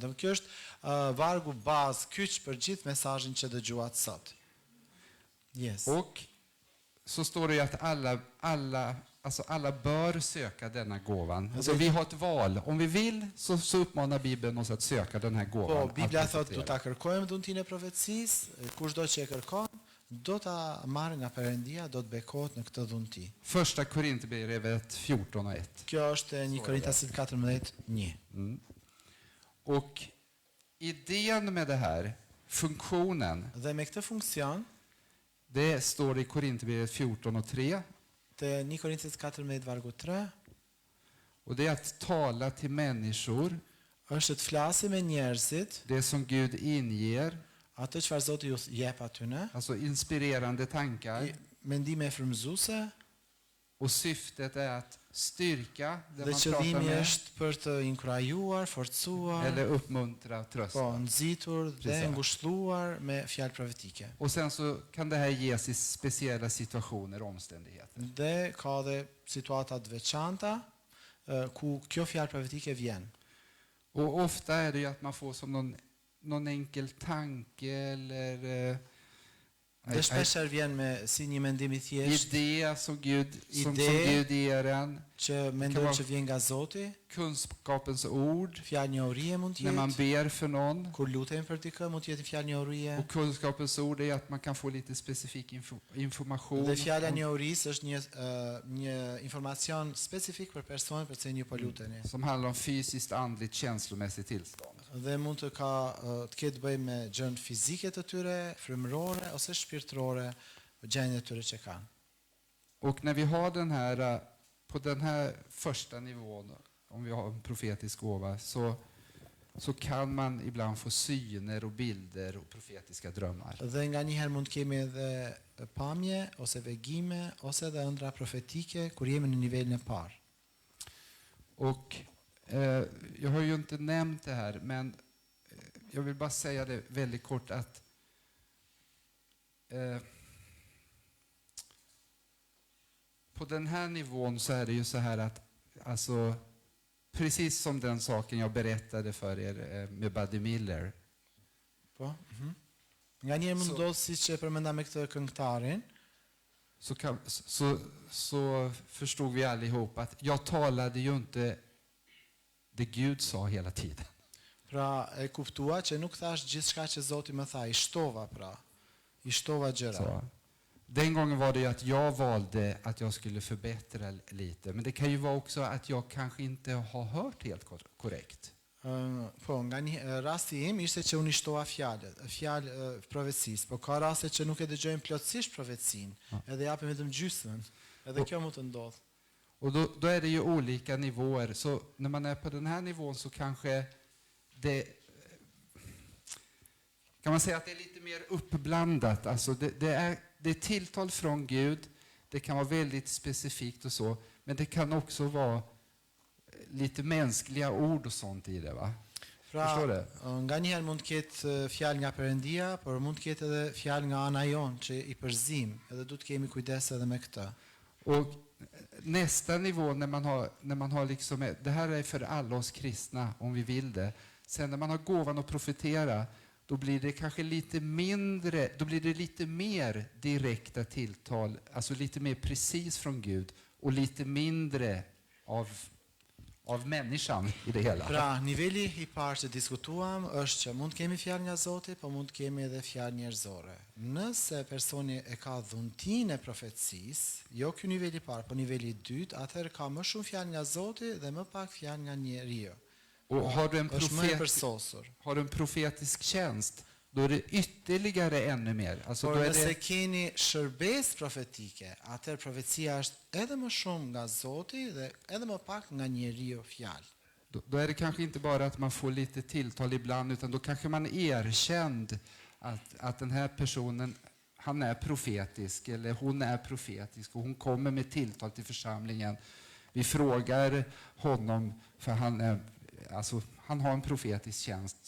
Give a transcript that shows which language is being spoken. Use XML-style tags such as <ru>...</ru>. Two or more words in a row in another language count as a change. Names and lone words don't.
<sq>Domethënë kjo është vargu bazë kyç për gjithë mesazhin që dëgjuat sot.</sq> <en>Yes.</en> <sv>Och så står det ju att alla bör söka denna gåvan. Alltså vi har ett val. Om vi vill så uppmanar Bibeln oss att söka den här gåvan.</sv> <sq>Po, Biblia thotë do ta kërkojmë dhuntinë e profecisë, kushdo që e kërkon, do ta marrë nga Perëndia, do të bekohet në këtë dhunti.</sq> <sv>Första Korinthierbrevet 14:1.</sv> <sq>Kjo është 1 Korintasit 14:1.</sq> <sv>Och idén med det här, funktionen,</sv> <sq>Dhe me këtë funksion,</sq> <sv>det står i Korinthierbrevet 14:3.</sv> <sq>të 1 Korintit 14 vargu 3,</sq> <sv>Och det är att tala till människor</sv> <sq>është të flasi me njerëzit</sq> <sv>det som Gud inger</sv> <sq>atë çfarë Zoti ju jep atyne,</sq> <sv>alltså inspirerande tankar.</sv> <sq>mendime frymëzuese,</sq> <sv>Och syftet är att styrka det</sv> <sq>dhe</sq> <sv>man pratar</sv> <sq>qëllimi</sq> <sv>med</sv> <sq>është për të inkurajuar, forcuar,</sq> <sv>eller uppmuntra och</sv> <sq>po,</sq> <sv>trösta.</sv> <sq>nxitur dhe</sq> <sv>Precis.</sv> <sq>ngushëlluar me fjalë profetike.</sq> <sv>Och sen så kan det här ges i speciella situationer och omständigheter.</sv> <sq>Dhe ka dhe situata të veçanta ku kjo fjalë profetike vjen.</sq> <sv>Och ofta är det ju att man får som någon enkel tanke eller</sv> <sq>Dhe shpeshherë vjen me si një mendim i thjeshtë</sq> <sv>idé som Gud Idé. ger en.</sv> <sq>që mendon që vjen nga Zoti,</sq> <sv>Kunskapens ord</sv> <sq>fjalë njohurie mund të</sq> <sv>när man</sv> <sq>jetë.</sq> <sv>ber för någon.</sv> <sq>Kur lutemi për dikë mund të jetë fjalë njohurie.</sq> <sv>Och kunskapens ord är att man kan få lite specifik information.</sv> <sq>Dhe fjala njohurisë është një informacion specifik për personin për cilin ju po luteni.</sq> <sv>Som handlar om fysiskt, andligt, känslomässigt tillstånd.</sv> <sq>Dhe mund të të ketë bëjë me gjën fizike të tyre, frymërore ose shpirtërore, gjendjet e tyre që kanë.</sq> <sv>Och när vi har den här, på den här första nivån, om vi har en profetisk gåva, så kan man ibland få syner och bilder och profetiska drömmar.</sv> <sq>Dhe nga një herë mund kemi edhe pamje ose vegime ose edhe ëndra profetike kur jemi në nivelin e parë.</sq> <sv>Och jag har ju inte nämnt det här, men jag vill bara säga det väldigt kort att på den här nivån så är det ju så här att alltså, precis som den saken jag berättade för er med Buddy Miller.</sv> <sq>Po? Nga njerë mund ndodhë siç e përmenda me këtë këngëtarin,</sq> <sv>Så förstod vi allihop att jag talade ju inte det Gud sa hela tiden.</sv> <sq>pra e kuptua që nuk thash gjithçka që Zoti më tha, i shtova gjëra.</sq> <sv>Så, den gången var det ju att jag valde att jag skulle förbättra lite. Men det kan ju vara också att jag kanske inte har hört helt korrekt.</sv> <sq>Po, nga një rasti im ishte që unë i shtova fjalë profecisë, po ka raste që nuk e dëgjojmë plotësisht profecinë, edhe japim vetëm gjysmën. Edhe kjo mund të ndodhë.</sq> <sv>Och då är det ju olika nivåer. Så när man är på den här nivån så kanske det... Kan man säga att det är lite mer uppblandat. Alltså det är tilltal från Gud. Det kan vara väldigt specifikt och så. Men det kan också vara lite mänskliga ord och sånt i det, va? Förstår du?</sv> <sq>Nga një herë mund të ketë fjalë nga Perëndia, por mund të ketë edhe fjalë nga ana jon që i përzim, edhe duhet kemi kujdes edhe me këtë.</sq> <sv>Och nästa nivå när man har liksom, det här är för alla oss kristna om vi vill det. Sen när man har gåvan att profetera, då blir det kanske lite mindre, då blir det lite mer direkta tilltal, alltså lite mer precis från Gud och lite mindre av människan i det hela.</sv> <sq>Pra, niveli i parë që diskutuam është që mund kemi fjalë nga Zoti, po mund kemi edhe fjalë njerëzore. Nëse personi e ka dhuntinë e profecisë, jo ky niveli i parë, po niveli i dytë, atëherë ka më shumë fjalë nga Zoti dhe më pak fjalë nga njeriu.</sq> <sv>Och har du en profetisk tjänst, då är det ytterligare ännu mer. Alltså,</sv> <sq>Por</sq> <sv>då är</sv> <sq>nëse</sq> <sv>det,</sv> <sq>keni shërbesë profetike, atëherë profecia është edhe më shumë nga Zoti dhe edhe më pak nga njeriu fjalë.</sq> <sv>då är det kanske inte bara att man får lite tilltal ibland, utan då kanske man erkänd att den här personen, han är profetisk eller hon är profetisk och hon kommer med tilltal till församlingen. Vi frågar honom, för han har en profetisk tjänst.</sv>